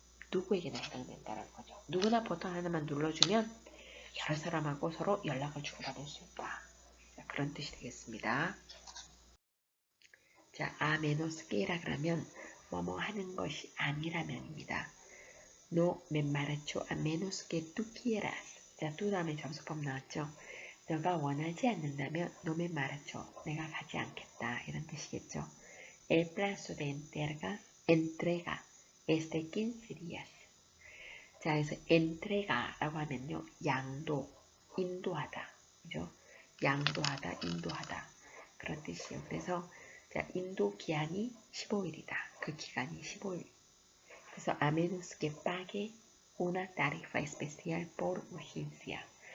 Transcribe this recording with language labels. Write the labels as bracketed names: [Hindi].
[Korean] 누구에게나 해당된다는 거죠. 누구나 버튼 하나만 눌러주면 여러 사람하고 서로 연락을 주고받을 수 있다. 자, 그런 뜻이 되겠습니다. 자, a menos que라 그러면 뭐뭐 하는 것이 아니라면입니다. [Spanish] No me marcho a menos que tú quieras. [Korean] 자, 또 다음에 접속법 나왔죠. 너가 원하지 않는다면 [Spanish] no me marcho. [Korean] 내가 가지 않겠다. 이런 뜻이겠죠. [Spanish] El plazo de entrega es de 15 días. [Korean] 자, 그래서 entrega라고 하면요. 양도, 인도하다. 그죠? 양도하다, 인도하다. 그런 뜻이에요. 그래서 자, 인도 기한이 15일이다. 그 기간이 15일. 그래서 [Spanish] a menos que pague una tarifa especial por urgencia.